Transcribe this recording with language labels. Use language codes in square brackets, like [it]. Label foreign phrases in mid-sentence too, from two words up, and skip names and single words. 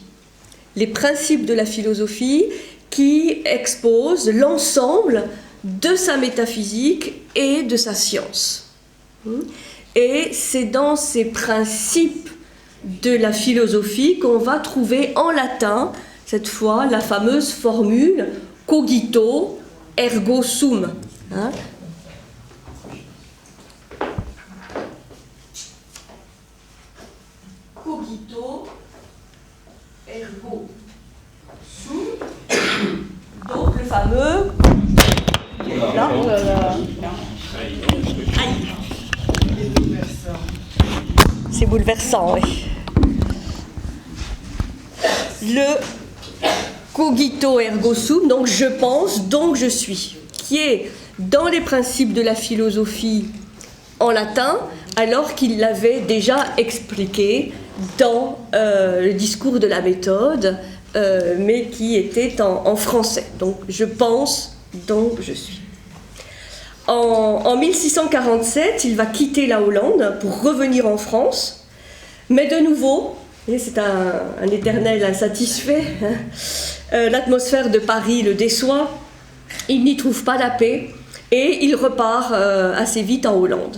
[fr] Les principes de la philosophie qui exposent l'ensemble de sa métaphysique et de sa science. Et c'est dans ces principes de la philosophie qu'on va trouver en latin, cette fois, la fameuse formule « [la] cogito ergo sum ». Cogito ergo sum. [fr] Donc le fameux. Là, Aïe. C'est bouleversant, oui. Le [la] cogito ergo sum, [fr] donc je pense, donc je suis, qui est dans les principes de la philosophie en latin, alors qu'il l'avait déjà expliqué dans le discours de la méthode, mais qui était en français. Donc je pense, donc je suis. En 1647, il va quitter la Hollande pour revenir en France, mais de nouveau, et c'est un éternel insatisfait, l'atmosphère de Paris le déçoit, il n'y trouve pas la paix, et il repart assez vite en Hollande.